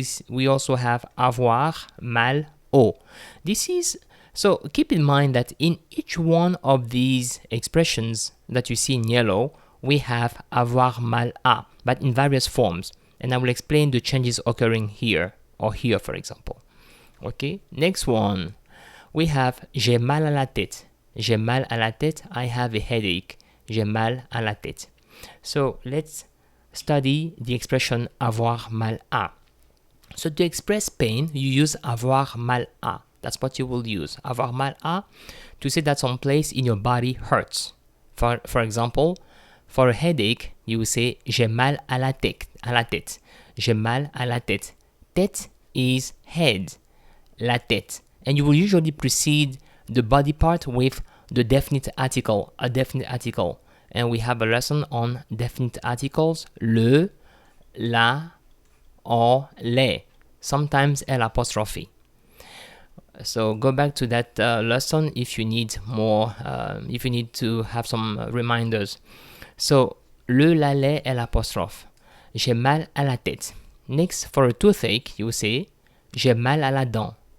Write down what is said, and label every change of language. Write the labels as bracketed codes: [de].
[en] We also have [fr] avoir mal au. [en] This is, so keep in mind that in each one of these expressions that you see in yellow, we have [fr] avoir mal à, [en] but in various forms. And I will explain the changes occurring here, or here for example. Okay, next one. We have [fr] j'ai mal à la tête. J'ai mal à la tête, [en] I have a headache. [fr] J'ai mal à la tête. [en] So let's study the expression [fr] avoir mal à. [en] So to express pain, you use [fr] avoir mal à. [en] That's what you will use. [fr] Avoir mal à [en] to say that some place in your body hurts. For example, for a headache, you will say [fr] j'ai mal à la tête. À la tête. J'ai mal à la tête. Tête [en] is head. [fr] La tête. [en] And you will usually precede the body part with the definite article, a definite article. And we have a lesson on definite articles. Le, la, or les. Sometimes L apostrophe. So go back to that lesson if you need more, if you need to have some reminders. [fr] So, le, la, les, L apostrophe. J'ai mal à la tête. [en] Next, for a toothache, you say [fr] j'ai mal à la dent.